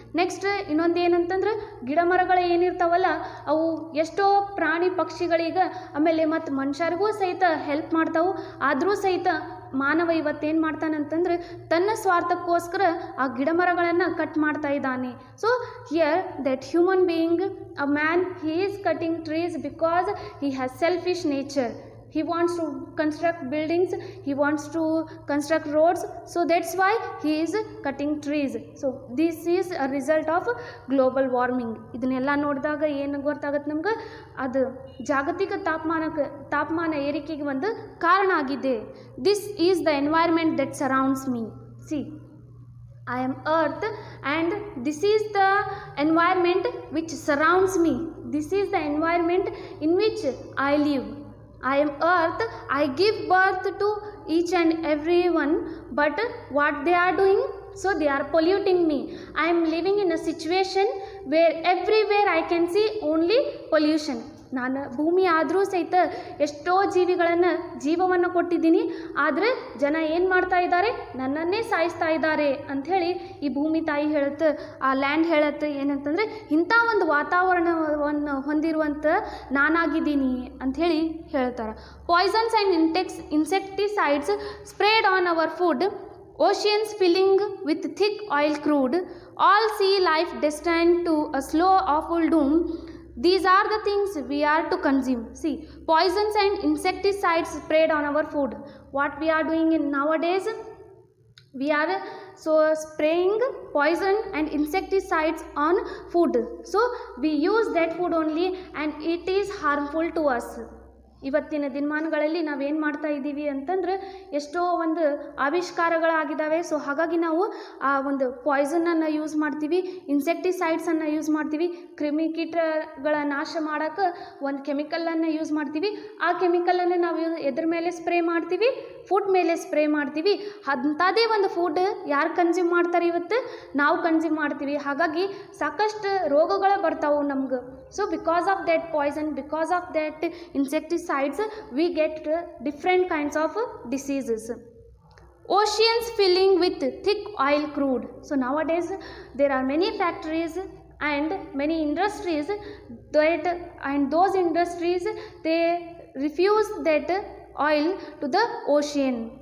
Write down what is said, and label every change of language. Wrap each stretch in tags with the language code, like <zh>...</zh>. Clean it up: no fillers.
<kn>Next ಇನ್ನೊಂದು ಏನಂತಂದ್ರೆ, ಗಿಡ ಮರಗಳು ಏನಿರ್ತಾವಲ್ಲ ಅವು ಎಷ್ಟೋ ಪ್ರಾಣಿ ಪಕ್ಷಿಗಳಿಗೆ ಆಮೇಲೆ ಮತ್ತು ಮನುಷ್ಯರಿಗೂ ಸಹಿತ ಹೆಲ್ಪ್ ಮಾಡ್ತಾವೆ. ಆದರೂ ಸಹಿತ ಮಾನವ ಇವತ್ತೇನು ಮಾಡ್ತಾನಂತಂದ್ರೆ ತನ್ನ ಸ್ವಾರ್ಥಕ್ಕೋಸ್ಕರ ಆ ಗಿಡ ಮರಗಳನ್ನು ಕಟ್ ಮಾಡ್ತಾ ಇದ್ದಾನೆ.</kn> <en>So here that human being, a man, he is cutting trees because he has selfish nature. He wants to construct buildings, he wants to construct roads, so that's why he is cutting trees. So this is a result of global warming.</en> <kn>ಇದನ್ನೆಲ್ಲ ನೋಡಿದಾಗ ಏನು ಗೊತ್ತಾಗುತ್ತೆ ನಮ್ಗೆ, ಅದು ಜಾಗತಿಕ ತಾಪಮಾನ ಏರಿಕೆಗೆ ಒಂದು ಕಾರಣ ಆಗಿದೆ.</kn> <en>This is the environment that surrounds me. See, I am earth and this is the environment which surrounds me. This is the environment in which I live. I am earth, I give birth to each and every one, but what they are doing, so they are polluting me. I am living in a situation where everywhere I can see only pollution.</en> <kn>ನಾನು ಭೂಮಿ ಆದರೂ ಸಹಿತ ಎಷ್ಟೋ ಜೀವವನ್ನು ಕೊಟ್ಟಿದ್ದೀನಿ, ಆದರೆ ಜನ ಏನು ಮಾಡ್ತಾ ಇದ್ದಾರೆ, ನನ್ನನ್ನೇ ಸಾಯಿಸ್ತಾ ಇದ್ದಾರೆ ಅಂಥೇಳಿ ಈ ಭೂಮಿ ತಾಯಿ ಹೇಳುತ್ತೆ, ಆ ಲ್ಯಾಂಡ್ ಹೇಳುತ್ತೆ ಏನಂತಂದರೆ, ಇಂಥ ಒಂದು ವಾತಾವರಣವನ್ನು ಹೊಂದಿರುವಂಥ ನಾನಾಗಿದ್ದೀನಿ ಅಂಥೇಳಿ ಹೇಳ್ತಾರೆ.</kn> <en>Poisons and insecticides sprayed on our food, oceans filling with thick oil crude, all sea life destined to a slow awful doom. These are the things we are to consume. See, poisons and insecticides sprayed on our food. What we are doing in nowadays, we are spraying poison and insecticides on food. So we use that food only and it is harmful to us.</en> <kn>ಇವತ್ತಿನ ದಿನಮಾನಗಳಲ್ಲಿ ನಾವೇನು ಮಾಡ್ತಾ ಇದ್ದೀವಿ ಅಂತಂದ್ರೆ, ಎಷ್ಟೋ ಒಂದು ಆವಿಷ್ಕಾರಗಳಾಗಿದ್ದಾವೆ. So ಹಾಗಾಗಿ ನಾವು ಆ ಒಂದು ಪಾಯ್ಸನನ್ನು ಯೂಸ್ ಮಾಡ್ತೀವಿ, ಇನ್ಸೆಕ್ಟಿಸೈಡ್ಸನ್ನು ಯೂಸ್ ಮಾಡ್ತೀವಿ, ಕ್ರಿಮಿಕೀಟಗಳ ನಾಶ ಮಾಡೋಕ್ಕೆ ಒಂದು ಕೆಮಿಕಲನ್ನು ಯೂಸ್ ಮಾಡ್ತೀವಿ. ಆ ಕೆಮಿಕಲನ್ನು ನಾವು ಎದ್ರ ಮೇಲೆ ಸ್ಪ್ರೇ ಮಾಡ್ತೀವಿ, ಫುಡ್ ಮೇಲೆ ಸ್ಪ್ರೇ ಮಾಡ್ತೀವಿ. ಅಂಥದ್ದೇ ಒಂದು ಫುಡ್ ಯಾರು ಕನ್ಸ್ಯೂಮ್ ಮಾಡ್ತಾರೆ, ಇವತ್ತು ನಾವು ಕನ್ಸ್ಯೂಮ್ ಮಾಡ್ತೀವಿ. ಹಾಗಾಗಿ ಸಾಕಷ್ಟು ರೋಗಗಳು ಬರ್ತಾವೆ ನಮ್ಗೆ.</kn> <en>So because of that poison, because of that insecticides, we get different kinds of diseases. Oceans filling with thick oil crude. So nowadays there are many factories and many industries that, and those industries they refuse that oil to the ocean.</en>